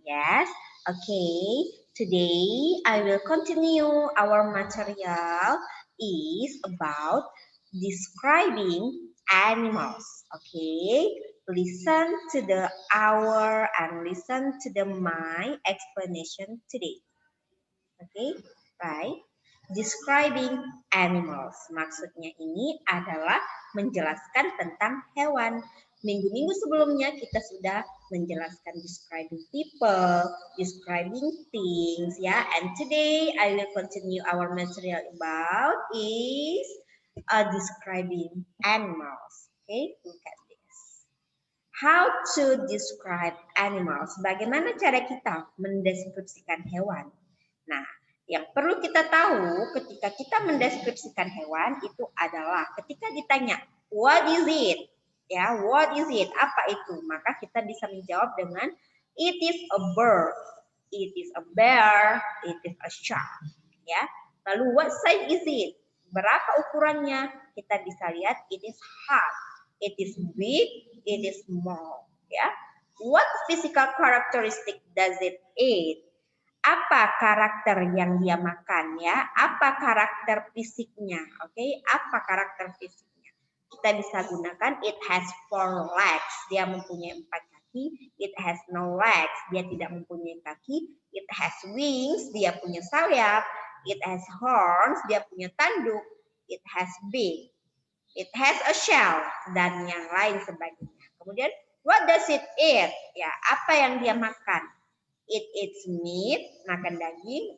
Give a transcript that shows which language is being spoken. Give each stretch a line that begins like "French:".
English: Yes, okay. Today I will continue our material is about describing animals. Okay, listen to the our and listen to the my explanation today. Okay, right? Describing animals.
Indonesian: Maksudnya ini adalah menjelaskan tentang hewan. Minggu-minggu sebelumnya kita sudah menjelaskan
English: describing people, describing things,
Indonesian: ya.
English: And today I will continue our material about is describing animals. Okay, look at this. How to describe animals.
Indonesian: Bagaimana cara kita mendeskripsikan hewan? Nah, yang perlu kita tahu ketika kita mendeskripsikan hewan itu adalah ketika ditanya,
English: what is it? Ya, what is it?
Indonesian: Apa itu? Maka kita bisa menjawab dengan
English: it is a bird, it is a bear, it is a shark. Ya.
Indonesian: Lalu
English: what size is it?
Indonesian: Berapa ukurannya? Kita bisa lihat
English: it is hard, it is big, it is small. Ya. What physical characteristic does it eat?
Indonesian: Apa karakter yang dia makan ya? Apa karakter fisiknya? Oke, apa karakter fisiknya? Kita bisa gunakan
English: it has 4 legs,
Indonesian: dia mempunyai 4 kaki.
English: It has no legs,
Indonesian: dia tidak mempunyai kaki.
English: It has wings,
Indonesian: dia punya sayap.
English: It has horns, dia punya tanduk. It has beak. It has a shell
Indonesian: dan yang lain sebagainya. Kemudian
English: what does it eat?
Indonesian: Ya, apa yang dia makan?
English: It eats meat,
Indonesian: makan daging.